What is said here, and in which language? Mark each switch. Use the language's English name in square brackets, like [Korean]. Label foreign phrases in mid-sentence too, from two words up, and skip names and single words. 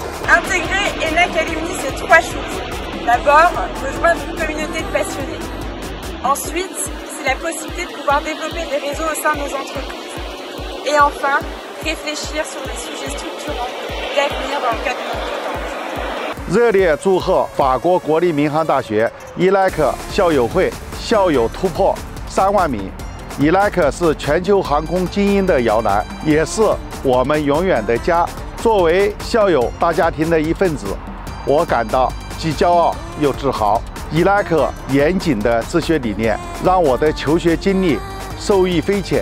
[French] Intégrer ENAC Alumni, c'est 3 choses. D'abord, rejoindre une communauté de passionnés. Ensuite, c'est la possibilité de pouvoir développer des réseaux au sein de nos entreprises. Et enfin, réfléchir sur des sujets structurants d'avenir dans le cadre de notre temps. [Chinese] 热烈祝贺法国国立民航大学 ENAC 校友会校友突破3万名。ENAC 是全球航空精英的摇篮，也是我们永远的家。作为校友大家庭的一份子，我感到既骄傲又自豪。ENAC 严谨的治学理念，让我的求学经历受益匪浅。